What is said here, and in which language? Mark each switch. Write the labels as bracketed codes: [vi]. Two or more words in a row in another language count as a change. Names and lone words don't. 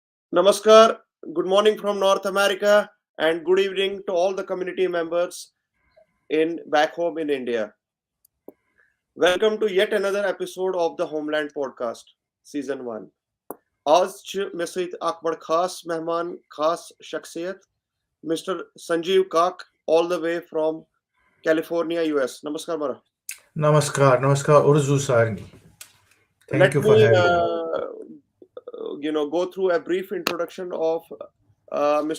[en] Namaskar, good morning from North America, and good evening to all the community members in back home in India. Welcome to yet another episode of the Homeland podcast, season 1. [ks] आज छ मे सहित अख बड़ खास मेहमान खास शख्सियत Mr. [en] Sanjeev Kak all the way from California, US. Namaskar, Mara. Namaskar, Urzu Sarni. Thank Let you for me having me. go through a brief introduction of Mr.